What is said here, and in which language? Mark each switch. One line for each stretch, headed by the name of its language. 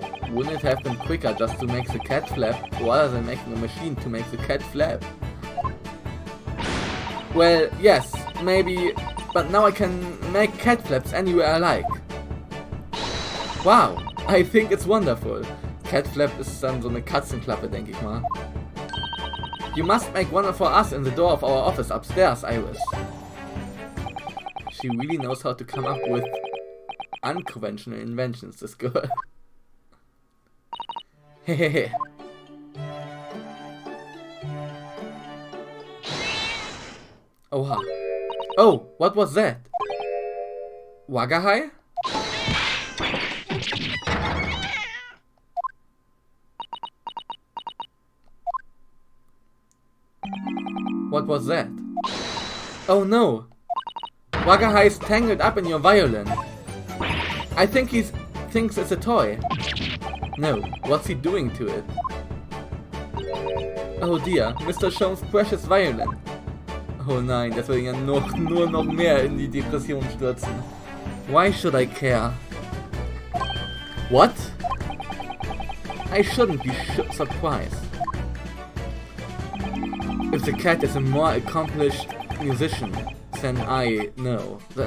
English: Wouldn't it have been quicker just to make the cat flap, rather than making a machine to make the cat flap? Well, yes, maybe, but now I can make cat flaps anywhere I like. Wow, I think it's wonderful.
German: Cat flap ist dann so eine Katzenklappe, denke ich mal.
English: You must make one for us in the door of our office upstairs, Iris. She really knows how to come up with unconventional inventions, this girl. Hehehe. Oha. Oh, what was that? Wagahai? What was that? Oh no! Wagahai is tangled up in your violin. I think he thinks it's a toy. No, what's he doing to it? Oh dear, Mr. Shone's precious violin.
German: Oh nein, das wird ihn ja nur noch mehr in die Depression stürzen.
English: Why should I care? What? I shouldn't be surprised. If the cat is a more accomplished musician than I know.